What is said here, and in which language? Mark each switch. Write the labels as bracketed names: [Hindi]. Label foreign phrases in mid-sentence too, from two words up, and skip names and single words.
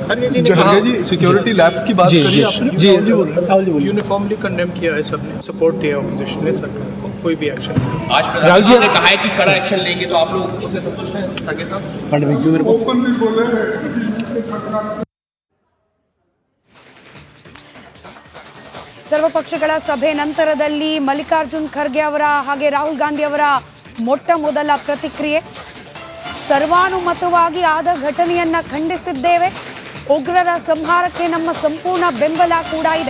[Hindi] खड़गे जी [English] security labs [Hindi] की बात करी आपने? जी राहुल जी बोलिए। [English] uniformly condemn [Hindi] किया है सबने, सपोर्ट किया अपोजिशन ने सरकार को, कोई भी एक्शन नहीं। आज प्रधानमंत्री ने कहा है कि कड़ा एक्शन लेंगे, तो आप लोग उससे संतुष्ट हैं खड़गे साहब? फडणवीस जी मेरे को ओपनली बोले [Kannada] ಸರ್ವಪಕ್ಷಗಳ ಸಭೆ ನಂತರದಲ್ಲಿ ಮಲ್ಲಿಕಾರ್ಜುನ್ ಖರ್ಗೆ ಅವರ ಹಾಗೆ ರಾಹುಲ್ ಗಾಂಧಿ ಅವರ ಮೊಟ್ಟ ಮೊದಲ ಪ್ರತಿಕ್ರಿಯೆ. ಸರ್ವಾನುಮತವಾಗಿ ಆದ ಘಟನೆಯನ್ನ ಖಂಡಿಸಿದ್ದೇವೆ. ಉಗ್ರರ ಸಂಹಾರಕ್ಕೆ ನಮ್ಮ ಸಂಪೂರ್ಣ ಬೆಂಬಲ ಕೂಡ ಇದೆ.